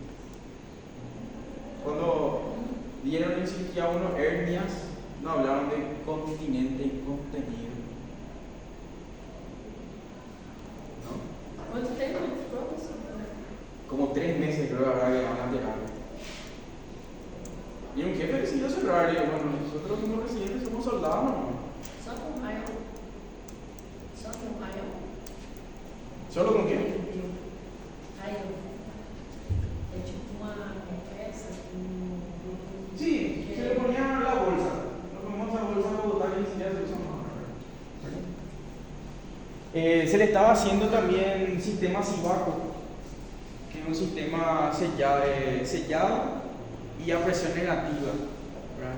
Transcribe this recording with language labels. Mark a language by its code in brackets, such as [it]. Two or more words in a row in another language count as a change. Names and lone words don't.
[es] Cuando dieron en cirugía unos hernias, no hablaron de continente y contenido. ¿No? ¿Cuánto tiempo? Como 3 meses creo que habrá quedado en la terapia. Y un jefe decidió cerrar y bueno, nosotros como residentes somos soldados, ¿no? [pt] Só com raio. [es] ¿Solo con qué? [pt] Raio. É tipo uma peça com... [es] Sí, se le ponía la bolsa. Nos ponemos la bolsa para botar y ni siquiera se usa más. Se le estaba haciendo también sistema Sivaco, que es un sistema sellado y a presión negativa, ¿verdad?